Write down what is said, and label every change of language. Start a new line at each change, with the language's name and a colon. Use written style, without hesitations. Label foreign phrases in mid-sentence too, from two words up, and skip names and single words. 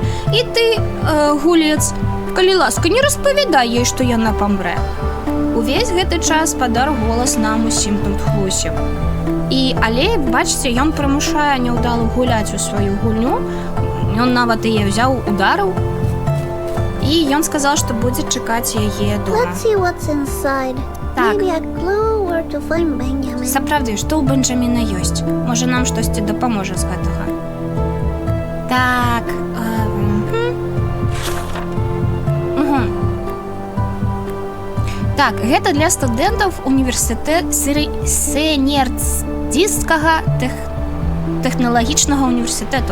Belarusian: І ты, гулец, калі ласка, не распавядай ёй, што яна памрэ. Увесь гэты час спадар голас нам усім тут хлусіў. Але, бачыце, ён прымушае няўдалу гуляць у сваю гульню. Ён нават яе ўзяў, ударыў. І ён сказаў, што будзе чакаць яе дома.
English: Let's see what's inside.
Belarusian: Так.
English: Maybe a clue where to find Benjamin.
Belarusian: Сапраўды, што ў Бенджаміна ёсць? Можа, нам штосьці дапаможа з гэтага. Так. Так, гэта для студэнтаў універсітэт Сенердзійскага тэхналагічнага універсітэту.